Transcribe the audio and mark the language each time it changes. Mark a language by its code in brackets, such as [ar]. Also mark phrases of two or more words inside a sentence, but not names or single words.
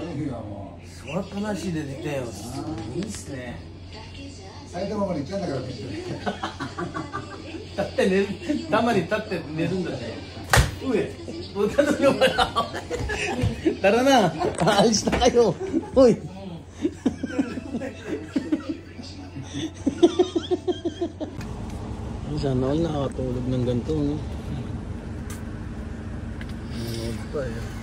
[ja] 座ったなしで出たよ。いいっすね。埼玉まで行っちゃうんだからね。立って寝る、たまに立って寝るんだね。 [tl] Uy, punta doon yung wala. Tara na, aalis na kayo. Uy. Sana all nakakatulog ng ganito, no? Nanood pa eh.